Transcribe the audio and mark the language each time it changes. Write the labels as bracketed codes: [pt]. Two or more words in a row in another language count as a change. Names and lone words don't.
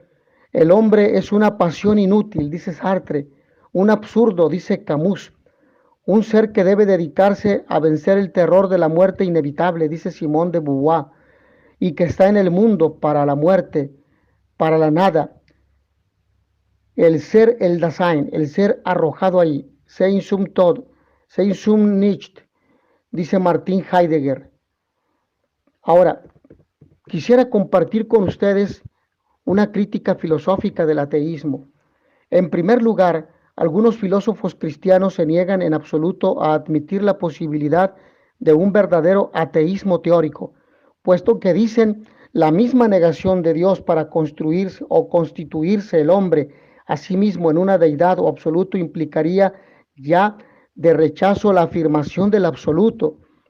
[es] El hombre es una pasión inútil, dice Sartre, un absurdo, dice Camus, un ser que debe dedicarse a vencer el terror de la muerte inevitable, dice Simone de Beauvoir, y que está en el mundo para la muerte, para la nada. El ser, el Dasein, el ser arrojado ahí, [de] sein zum Tod, sein zum Nicht, [es] dice Martin Heidegger. Ahora, quisiera compartir con ustedes una crítica filosófica del ateísmo. En primer lugar, algunos filósofos cristianos se niegan en absoluto a admitir la posibilidad de un verdadero ateísmo teórico, puesto que dicen la misma negación de Dios para construirse o constituirse el hombre a sí mismo en una deidad o absoluto implicaría ya de rechazo la afirmación del absoluto.